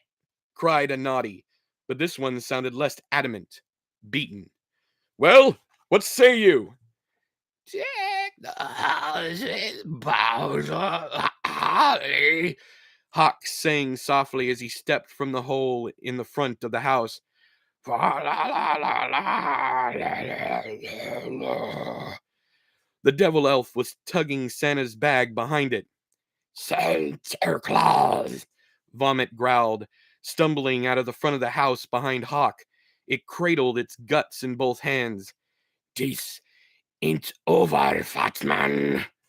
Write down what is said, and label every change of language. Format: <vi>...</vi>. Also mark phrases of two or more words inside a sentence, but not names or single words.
<en>cried a Naughty, but this one sounded less adamant, beaten. "Well, what say you?" "Take the houses, Bowser, Holly," Hawk sang softly as he stepped from the hole in the front of the house. "Fa la la la la la la." The devil elf was tugging Santa's bag behind it. "Santa Claus!" Vomit growled, stumbling out of the front of the house behind Hawk. It cradled its guts in both hands. "Dis ain't over, fat man."</en>